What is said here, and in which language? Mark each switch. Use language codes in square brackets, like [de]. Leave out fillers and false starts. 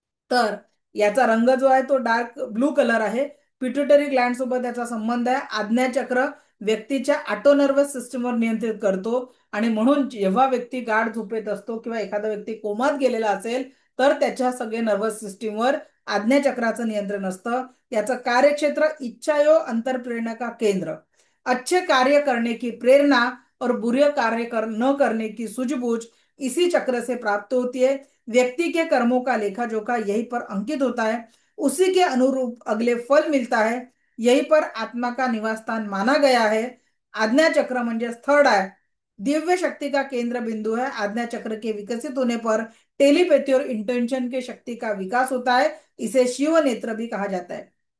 [mr] तर याचा रंग जो आहे तो डार्क ब्लू कलर आहे. पिट्युटरी ग्लँड सोबत याचा संबंध आहे. आज्ञाचक्र व्यक्तीच्या ऑटो नर्वस सिस्टमवर नियंत्रित करतो आणि म्हणून जेव्हा व्यक्ती गाढ झोपेत असतो किंवा एखादा व्यक्ती कोमात गेलेला असेल तर त्याच्या सगळे नर्वस सिस्टीमवर आज्ञाचक्राचं नियंत्रण असतं. याचं कार्यक्षेत्र [hi] इच्छायो अंतरप्रेरणा का केंद्र, अच्छे कार्य करने की प्रेरणा और बुरे कार्य न करने की सूझबूझ इसी चक्र से प्राप्त होती है. व्यक्ति के कर्मों का लेखा जोखा यहीं पर अंकित होता है, उसी के अनुरूप अगले फल मिलता है. यहीं पर आत्मा का निवास स्थान माना गया है. [mr] आज्ञा चक्र म्हणजे थर्ड आहे, [hi] दिव्य शक्ति का केंद्र बिंदु है. आज्ञा चक्र के विकसित होने पर टेलीपैथी और इंटेंशन के शक्ति का विकास होता है. इसे शिव नेत्र भी कहा जाता है.